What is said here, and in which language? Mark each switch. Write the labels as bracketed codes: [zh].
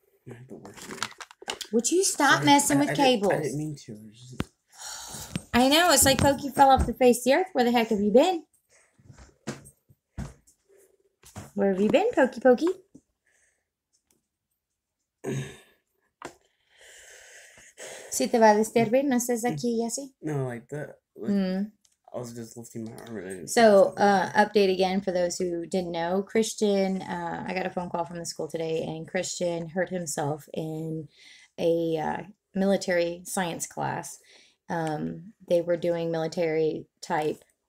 [en] I had the worst day. Would you stop messing with cables? I didn't mean to. I know. It's like Pokey fell off the face of the earth. Where the heck have you been? Where have you been, Pokey? [es] Si te va a disturbar, no estés aquí y así. [en] No, like that. Like, I was just lifting my arm. So, update again for those who didn't know. Christian, I got a phone call from the school today, and Christian hurt himself in a military science class. They were doing military type.